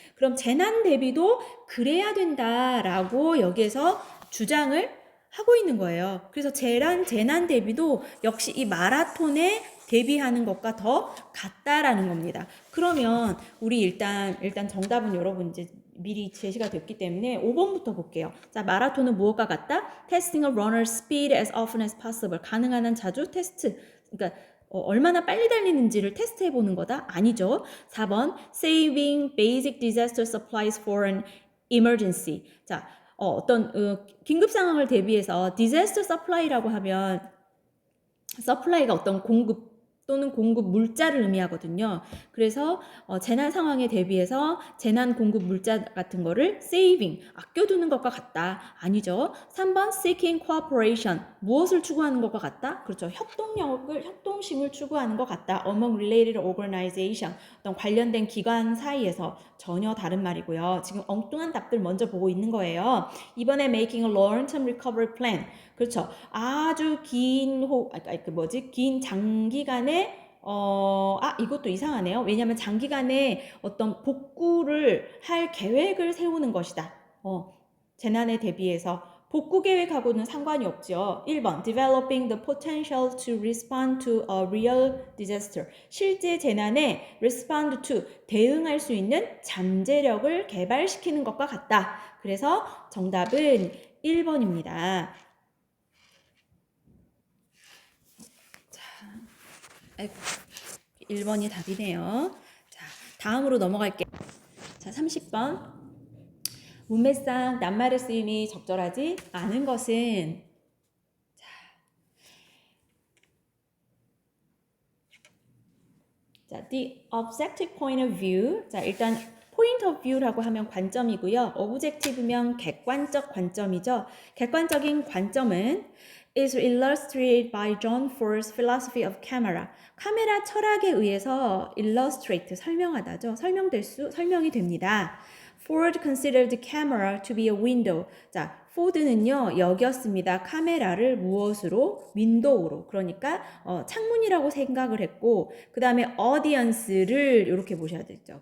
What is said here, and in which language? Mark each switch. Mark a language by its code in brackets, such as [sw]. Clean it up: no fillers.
[ko] 그럼 재난 대비도 그래야 된다라고 여기에서 주장을 하고 있는 거예요. 그래서 재난 대비도 역시 이 마라톤에 대비하는 것과 더 같다라는 겁니다. 그러면 우리 일단 정답은 여러분 이제 미리 제시가 됐기 때문에 5번부터 볼게요. 자, 마라톤은 무엇과 같다? [en] Testing a runner's speed as often as possible. [ko] 가능한 한 자주 테스트. 그러니까 얼마나 빨리 달리는지를 테스트해 보는 거다? 아니죠. [en] 4번 Saving basic disaster supplies for an emergency. [ko] 자, 어떤 긴급 상황을 대비해서 disaster supply라고 하면 supply가 어떤 공급 또는 공급 물자를 의미하거든요. 그래서 재난 상황에 대비해서 재난 공급 물자 같은 거를 saving, 아껴두는 것과 같다. 아니죠. 3번 [en] seeking cooperation, [ko] 무엇을 추구하는 것과 같다? 그렇죠. 협동심을 추구하는 것 같다. [en] among related organization, [ko] 어떤 관련된 기관 사이에서 전혀 다른 말이고요. 지금 엉뚱한 답들 먼저 보고 있는 거예요. 이번에 [en] making a long-term recovery plan, [ko] 그렇죠. 아주 긴 장기간의 이것도 이상하네요. 왜냐하면 장기간에 어떤 복구를 할 계획을 세우는 것이다. 재난에 대비해서 복구 계획하고는 상관이 없죠. [en] 1번 developing the potential to respond to a real disaster. [ko] 실제 재난에 respond to 대응할 수 있는 잠재력을 개발시키는 것과 같다. 그래서 정답은 1번입니다. 1번이 답이네요. 자, 다음으로 넘어갈게요. 자, 30번. 문맥상 낱말의 쓰임이 적절하지 않은 것은 자, [en] the objective point of view. [ko] 자, 일단 point of view라고 하면 관점이고요. objective면 객관적 관점이죠. 객관적인 관점은 [en] is illustrated by John Ford's philosophy of camera. [ko] 카메라 철학에 의해서 illustrate, 설명하다죠. 설명이 됩니다. [en] Ford considered the camera to be a window. [ko] 자, 포드는요, 여겼습니다. 카메라를 무엇으로? 윈도우로. 그러니까 창문이라고 생각을 했고, 그 다음에 audience를 이렇게 보셔야 되죠.